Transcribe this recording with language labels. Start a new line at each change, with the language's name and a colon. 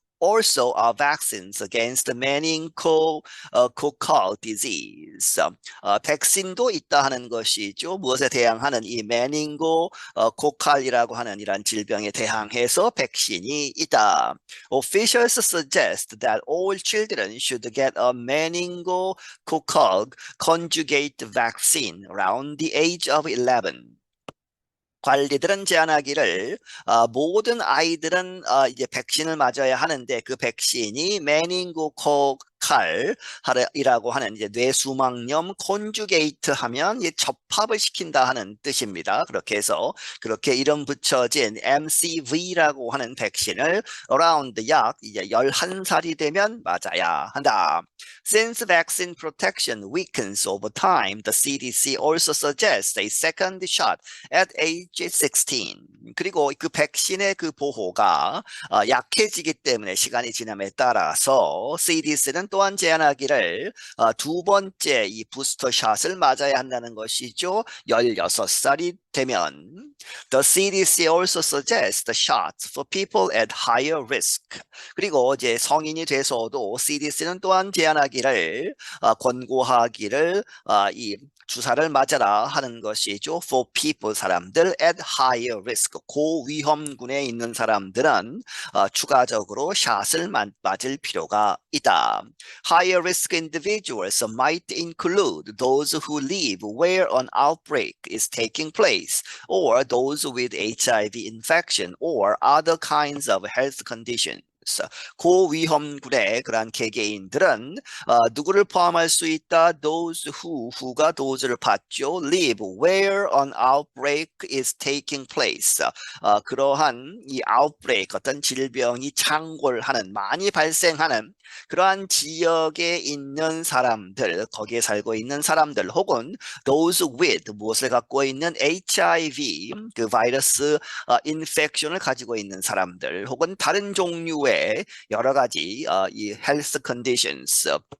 English: also are vaccines against meningococcal disease.
Korean: 백신도 있다 하는 것이죠. 무엇에 대항하는 이 메닝고코칼이라고 하는 이런 질병에 대항해서 백신이 있다.
English: Officials suggest that all children should get a meningococcal conjugate vaccine around the age of 11.
Korean: 관리들은 제안하기를 모든 아이들은 이제 백신을 맞아야 하는데 그 백신이 메닝고코칼이라고 하는 이제 뇌수막염 콘주게이트 하면 이제 접합을 시킨다 하는 뜻입니다. 그렇게 해서 그렇게 이름 붙여진 MCV라고 하는 백신을 around 약 이제 11살이 되면 맞아야 한다.
English: Since vaccine protection weakens over time, the CDC also suggests a second shot at age 16.
Korean: 그리고 그 백신의 그 보호가 약해지기 때문에 시간이 지남에 따라서 CDC는 또한 제안하기를 두 번째 이 부스터 샷을 맞아야 한다는 것이죠. 16살이 되면.
English: The CDC also suggests the shots for people at higher risk.
Korean: 그리고 이제 성인이 돼서도 CDC는 또한 제안하기를 권고하기를 이 주사를 맞아라 하는 것이죠.
English: For people
Korean: 사람들
English: at higher risk
Korean: 고위험군에 있는 사람들은 추가적으로 샷을 맞을 필요가 있다.
English: Higher risk individuals might include those who live where an outbreak is taking place or those with HIV infection or other kinds of health conditions.
Korean: 고위험군의 그러한 개개인들은 누구를 포함할 수 있다?
English: Those who가 those를
Korean: 받죠.
English: Live where an outbreak is taking place.
Korean: 그러한 이 outbreak 어떤 질병이 창궐하는 많이 발생하는 그러한 지역에 있는 사람들, 거기에 살고 있는 사람들 혹은
English: those with
Korean: 무엇을 갖고 있는 HIV 그 바이러스 인펙션을 가지고 있는 사람들 혹은 다른 종류의 여러 가지 이 헬스 컨디션스